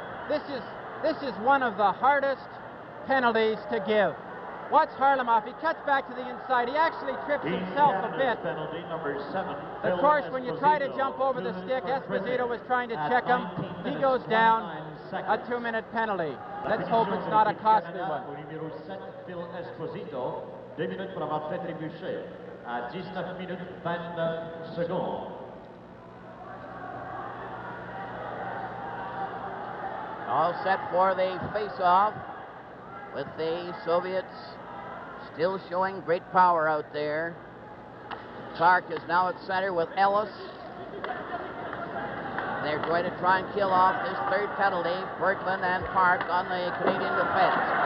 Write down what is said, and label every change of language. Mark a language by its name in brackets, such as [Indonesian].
[English] This is one of the hardest penalties to give. Watch Harlamov. He cuts back to the inside. He actually trips himself a bit. Penalty number 7. Of course, when you try to jump over the stick, Esposito was trying to check him. He goes down. A 2-minute penalty. Let's hope it's not a costly one. [French] Au numéro 7, Phil Esposito. 2 minutes pour avoir fait trébucher à 19 minutes 29 secondes. [English] All set for the face-off, with the Soviets still showing great power out there. Clark is now at center with Ellis. They're going to try and kill off this 3rd penalty. Bergman and Park on the Canadian defense.